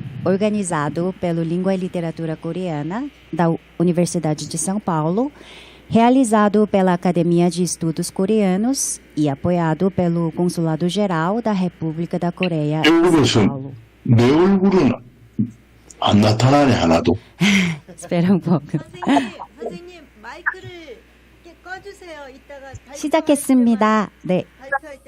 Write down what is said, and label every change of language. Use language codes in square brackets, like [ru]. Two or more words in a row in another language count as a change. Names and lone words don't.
[pt] organizado pelo Língua e Literatura Coreana da Universidade de São Paulo, realizado pela Academia de Estudos Coreanos e apoiado pelo Consulado Geral da República da Coreia em São Paulo. [ko] 내 얼굴은 안 나타나네 하나도. [pt] Espera um pouco. [ko] 선생님 마이크를 꺼주세요. 이따가 시작했습니다. 네. 발표할 때